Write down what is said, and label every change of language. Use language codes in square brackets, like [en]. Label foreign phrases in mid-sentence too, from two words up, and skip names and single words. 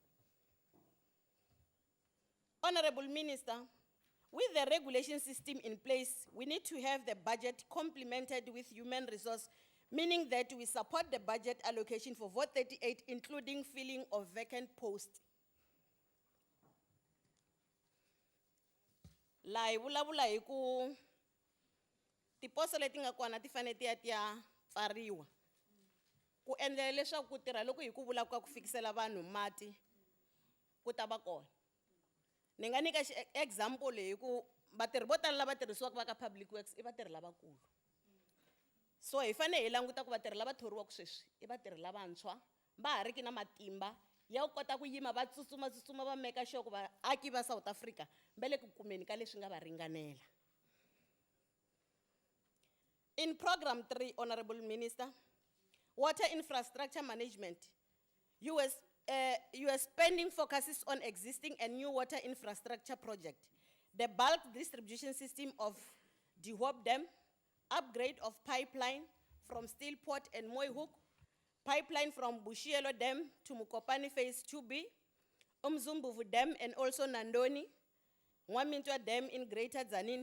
[en] Honorable Minister, with the regulation system in place, we need to have the budget complemented with human resource, meaning that we support the budget allocation for Vote 38, including filling of vacant posts. [ts] La hi vulavula hi ku tiposo leti nga kona ti fane ti ya ti ya pfariwa ku endlela leswaku ku tirha loko hi ku vula ku fikisela vanhu mati ku ta va kona. Ni nga nyika example hi ku vatirhi vo tala lava tirhisiwaka va ka [en] public works [ts] i vatirhi lavakulu. So hi fane hi languta ku vatirhi lava thoriwaka sweswi i vatirhi lavantshwa va ha riki na matimba ya ku kota ku yima va tsutsuma va [en] make sure [ts] ku vaaki va South Africa va le ku kumeni ka leswi nga va ringanela. [en] In Program 3, Honorable Minister, Water Infrastructure Management, US spending focuses on existing and new water infrastructure projects. The bulk distribution system of the Hope Dam, upgrade of pipeline from Steelport and Mooihoek, pipeline from Bushielo Dam to Mukopani Phase 2B, Umzumbuvu Dam and also Nandoni, Mwamintwa Dam in Greater Zanin.